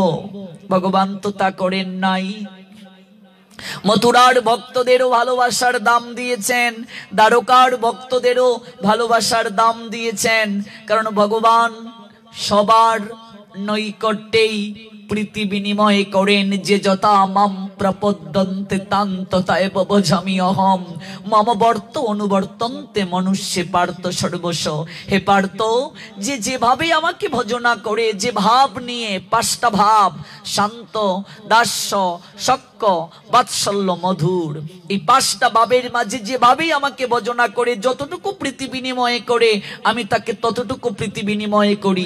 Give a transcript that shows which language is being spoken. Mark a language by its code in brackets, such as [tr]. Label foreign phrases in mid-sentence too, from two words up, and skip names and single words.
[bn] ভগবান তো তা করেন নাই। মথুরার ভক্তদেরও ভালোবাসার দাম দিয়েছেন, দ্বারকার ভক্তদেরও ভালোবাসার দাম দিয়েছেন। কারণ ভগবান সবার নৈকট্যেই প্রীতি বিনিময় করেন। [sa] যে যথা মাম প্রপদ্যন্তে তাং তথাএব ভজামি অহম, মম বর্ত অনুবর্তন্তে মনুষ্যে পার্থ সর্বস্ব। [bn] হে পার্থ, যে যেভাবে আমাকে ভজনা করে, যে ভাব নিয়ে, পাঁচটা ভাব, শান্ত, দাস্য, সখ্য, বাৎসল্য, মধুর, এই পাঁচটা ভাবের মাঝে যেভাবেই আমাকে ভজনা করে, যতটুকু প্রীতি বিনিময় করে, আমি তাকে ততটুকু প্রীতি বিনিময় করি।